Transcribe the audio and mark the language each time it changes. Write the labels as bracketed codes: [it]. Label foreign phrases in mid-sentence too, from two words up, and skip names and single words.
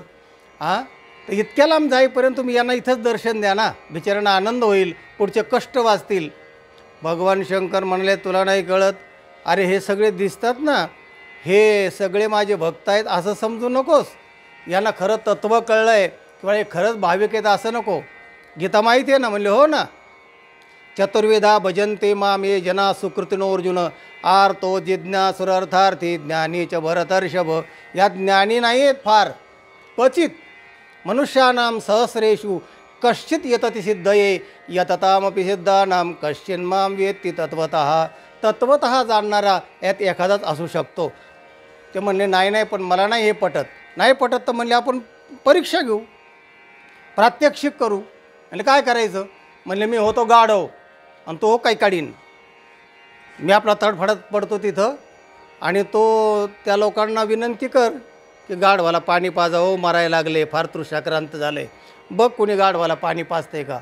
[mr] हां, तर इतक्या लांब जाईपर्यंत तुम्ही यांना इथंच दर्शन द्या ना, बिचाऱ्यांना आनंद होईल, पुढचे कष्ट वाचतील. भगवान शंकर म्हणले, तुला नाही कळत? अरे हे सगळे दिसतात ना, हे सगळे माझे भक्त आहेत असं समजू नकोस. यांना खरं तत्त्व कळलं आहे किंवा हे खरंच भाविक आहेत असं नको. गीता माहिती आहे ना? म्हणले हो ना. [sa] चतुर्विधा भजन्ते माम ये जना सुकृतिनो अर्जुन आर्तो जिज्ञासुरर्थार्थी ज्ञानी च भरतर्षभ. [mr] या ज्ञानी नाही आहेत फार क्वचित. [sa] मनुष्यानां सहस्रेषु कश्चित यतति सिद्धये यततामपि सिद्धानां कश्चिन् मां वेत्ति तत्वतः. [mr] तत्वतः जाणणारा यात एखादाच असू शकतो. ते म्हणले नाही नाही, पण मला नाही हे पटत. नाही पटत तर म्हणले आपण परीक्षा घेऊ, प्रात्यक्षिक करू. म्हणजे काय करायचं? म्हणले मी होतो गाढव आणि तो काही काढीन. मी आपला तडफडत पडतो तिथं आणि तो त्या लोकांना विनंती कर की गाढवाला पाणी पाजावं, मरायला लागले, फार तृषाक्रांत झाले, बघ कोणी गाढवाला पाणी पाजते का.